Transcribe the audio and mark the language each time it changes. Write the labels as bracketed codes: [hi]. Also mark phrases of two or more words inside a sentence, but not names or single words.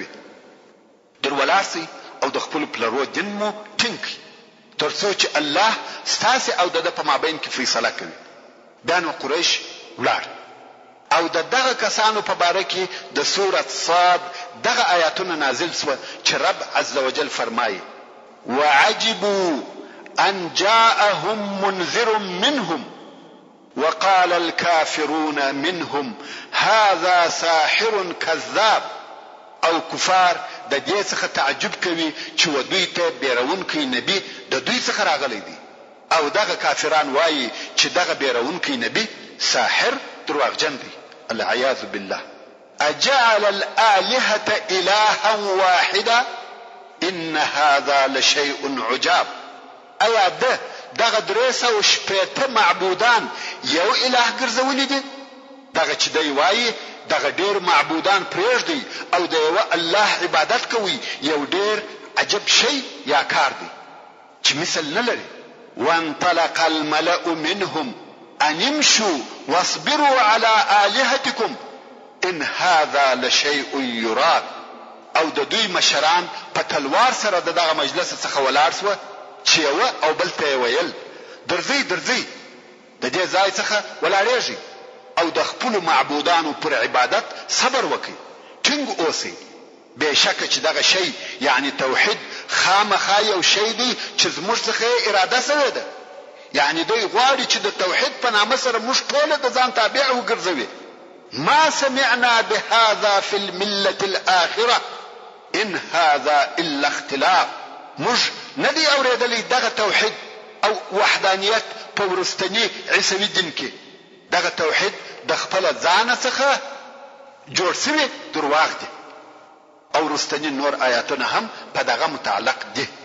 [ps] در ولاړ سئ او د خپلو پلرو دین مو ټینګ کړئ تر څو چې الله ستاسې او د ده په مابین کې فیصله کوي. بیا نو قریش ولاړ او د دغه کسانو په باره کې د سورت صاد دغه آیاتونه نازل سوه چې رب [ar] عز وجل [ps] فرمایي [ar] وعجبوا ان جاءهم منذر منهم وقال الكافرون منهم هذا ساحر كذاب. [ps] او کفار د دې څخه تعجب کوي چې ودوی ته بیرونکی نبی د دوی څخه راغلی دی او دغه کافران وایي چې دغه بیرونکی نبی ساحر دروغجن دی. [ar] العیاذ بالله. اجعل الآلهة إلها واحدا ان هذا لشيء عجاب. [ps] ایا دغه 380 معبودان یو الہ ګرځولي دي؟ دغه چې دی وایي دغه ډیر معبودان پرېږدي او د یو الله عبادت کوي یو ډیر عجب شی یا کار دی چې مثل نه لري. [ar] وانطلق الملأ منهم ان امشوا واصبروا على آلهتكم ان هذا لشيء يراد. [ps] او د دوی مشران په تلوار سره دغه مجلس څخه ولاړ سوه چې یو او بل ته ویل درځي د دې ځای څخه ولاړېږي او د خپل معبودانو پر عبادت صبر وکړي ټینګ اوسئ. بېشکه چې دغه شی یعنی توحید خامخا یو شی دی چې زموږ څخه اراده سوې ده. یعنی دوی غواړي چې د توحید په نامه سره موږ ټول د ځان تابع وګرځوي. [ar] ما سمعنا بهذا في الملة الآخرة ان هذا الا اختلاف. [ps] موږ نه دی اورېدلی دغه توحید او وحدانیت په ورستنی عیسوي دین کې. دغه توحید د خپل ځان څخه جوړ شوی درواغ دی او ورستنی نور آیاتونه هم په دغه متعلق دي.